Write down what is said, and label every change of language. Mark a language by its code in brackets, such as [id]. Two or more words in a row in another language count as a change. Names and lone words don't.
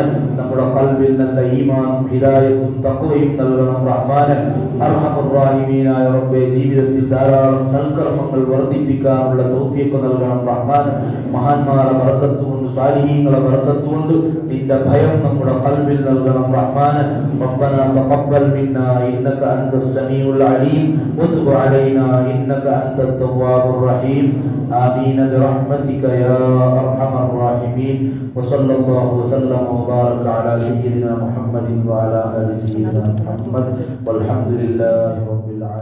[ml] നമ്മുടെ ഖൽബിൽ നല്ല ഈമാനും ഹിദായത്തും തഖ്വയും നൽകണം റഹ്മാനെ. [ar] أرحم الراحمين [ml] റബ്ബേ, ജീവിതത്തിൽ ധാരാളം സൽക്കർമ്മങ്ങൾ വർദ്ധിപ്പിക്കാനുള്ള തൗഫീഖ് നൽകണം റഹ്മാനെ. മഹാന്മാരെ ബർക്കത്തുകൊണ്ട്, സ്വാലിഹീങ്ങളെ ബർക്കത്തുകൊണ്ട് നിന്റെ ഭയം നമ്മുടെ ഖൽബിൽ നൽകണം റഹ്മാനെ. [ar] ربنا تقبل منا إنك أنت السميع العليم وتب علينا إنك أنت التواب الرحيم. آمين برحمتك يا أرحم الراحمين. وصلى الله وسلم وبارك على سيدنا محمد وعلى آل سيدنا محمد والحمد لله رب العالمين.